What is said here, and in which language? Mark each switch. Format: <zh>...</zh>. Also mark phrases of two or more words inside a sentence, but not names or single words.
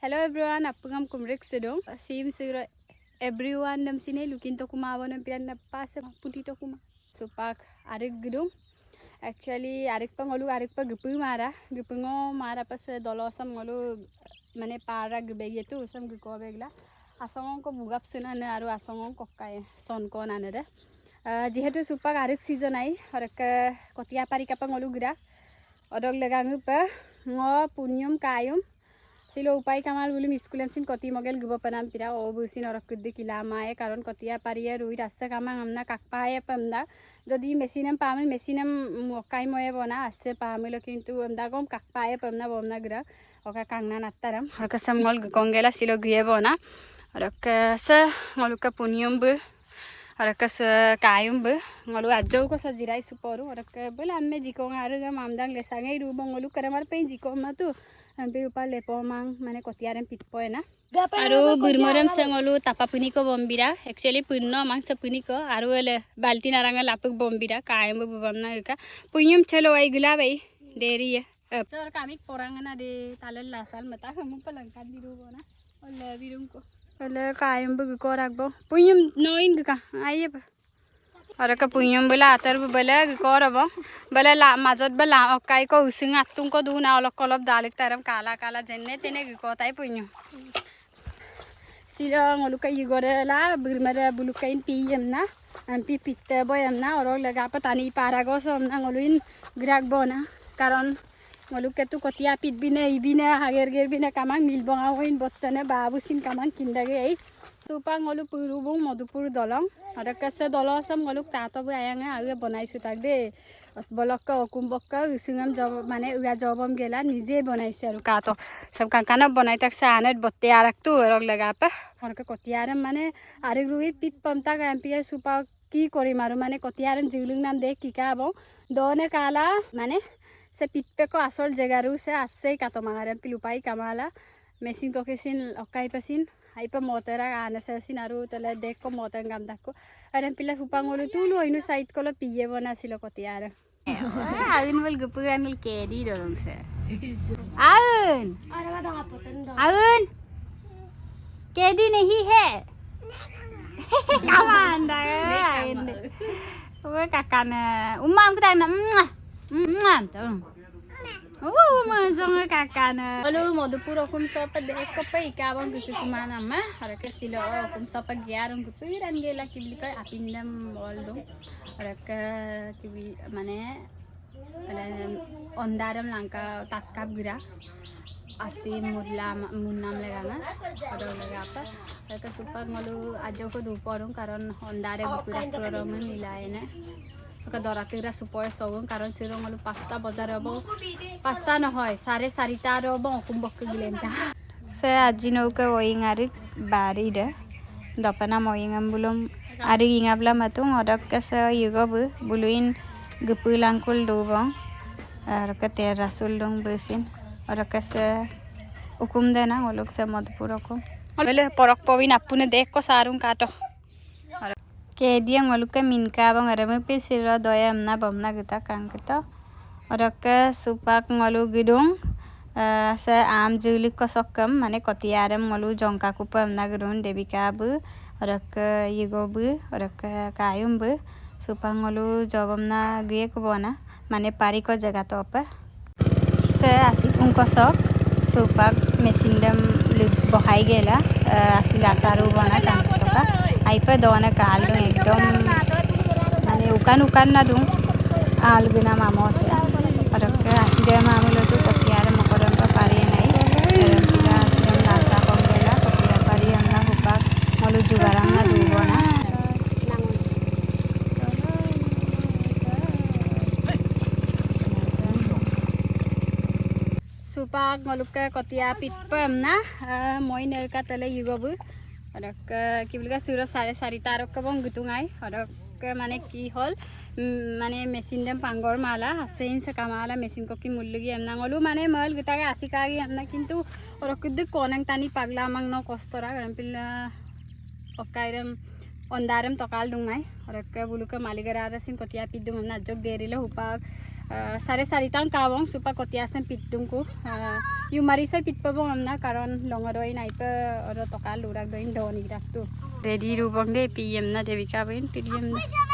<en>Hello everyone,</en> <mrg>apungam kumrik sedong.</mrg> <en>Seems everyone</en> <mrg>nam sini</mrg> <en>looking to</en> <mrg>kuma awan pian na pas puti to kuma. So pak arik gedung. Actually arik pangolu arik pa gupu gupungo mara pas dolosam ngolu mane para gubegi tu sam guko begla. Asong ko bugap suna ne aru asong ko kai son ko na ne. Jihetu supak arik season ai arak kotia pari kapangolu gira. Odog legangu pa ngo punyum kayum. Silo upai kamal bulu miskulam sin koti mogel gubo panam pira o busin orak kudde kilama e karon kotia pariya rui rasta kamang amna kakpae pamda jodi mesinam pamel mesinam mokai moye bona asse pamelo kintu amda gom kakpae pamna bomna gra oka kangna nattaram orka samgol gongela silo guye bona orka sa ngoluka punyum bu orka sa kayum bu ngolu ajau ko sa jirai suporu orka bela amme jikong aru ga mamdang lesangai ru bongolu karamar pe jikong matu ampe upar lepomang mane kotiarem pitpoe na aru burmoram sangolu tapapuni ko bombira actually punno mang sapuni ko aru ele balti naranga lapuk bombira kaayam bubamna ka punyum chalo ai gula bai deri sir kamik porangana de talal lasal mata hamu palangkan biru bona ole birum ko ole kaayam bu ko rakbo punyum noin ka aiye Oraka punyum bela atar bela korabo bela la mazot bela okai ko using atung ko duna olok kolop dalik taram kala kala jenne tene ko tai punyum sila ngoluka igore la burmara bulukain piyem na ampi pitte boyam na orok lega patani paragos na ngoluin grak bona karon ngoluke tu kotia pit ibine hager bina kamang milbonga hoin bottane babusin kamang kindage ei tupa ngolu purubung modupur dolong adaka se dolosam ngoluk tato bu ayanga age banaisu tak de bolokka okumbokka usingam job mane uya jobam gela nije banaise aru kato sab kankana banai tak se anet botte arak tu rog laga pa orka kotiaram mane arik rui pit pamta kampiya supa ki kori maru mane kotiaram jiulung nam de ki ka bo done kala mane se pitpe ko asol jegaru se asse kato mangaram pilupai kamala mesin ko kesin okai pasin aipa motera anasasin aru tele dekko moten gam dakko aran pila hupangolu tulu oinu side kolo piye bona silo kotiara aun wal gupuranul kedi dorong se aun aun kedi</mrg> <hi>nahi hai</hi> <mrg>kamanda aun wo kakana umam kita na masong kakana alu modupur okum sopa dek ko pa ikawang gusto kumana ma harake silo okum sopa gyarong gusto iran gela kibli ka apindam boldo harake kibi mane ondaram langka tatkap gira asi mudla munnam legana ado lega apa harake super ngolu ajo ko duporung karon ondare gupura program milaene Oka doratira supaya sawung karon sirong alu pasta bazar abo pasta na hoy 4:30 ro bo kumbok gilenta se ajino ke oing ari bari de dapana moing ambulum ari ingabla matung odak ke se yugo bu buluin gepulangkul do bong ar ke ter rasul dong besin odak ke se ukum dena olok se modpur okum ole porok powin apune dek ko sarung kato Kedia ngoluka minka bang arame pe sira doya amna bamna gita kangkita oraka supak ngolu gidung sa am julik ko sokkam mane kotiaram ngolu jongka kupa amna gidung debika bu oraka yigo bu oraka kayum bu supak ngolu jobamna gie ko bona mane pari ko jaga to apa sa asipung ko sok supak mesindam bohai gela asila saru bona kangkita aipa dona kaldo ekdom mane ukan na dung alguna mamose parakka aside mamulo tu kotiara mokoram pa pari nai tira asidam lasa pongela kotiara pari anna hupak molu jugaram na dubona supak ngolukka kotia pitpam na moi nerka tele yugobu Odak kibulga sura 4:30 tarok ka bong gutungai odak mane ki hol mane mesin dem pangor mala sein se kamala mesin ko ki mullugi amna ngolu mane mal gitaga asikagi amna kintu odak kudde konang tani pagla mang no kostora gampil okairam ondaram tokal dungai odak buluka maligara sin kotia pidum amna jog derile hupak 4:30 tang kawang supa kotia sem pitung ku yu mari sai pit pabong amna karon longoroi nai pe oro toka lurak doin doni rak tu ready ru bang de pm na devika bain pm na</mrg>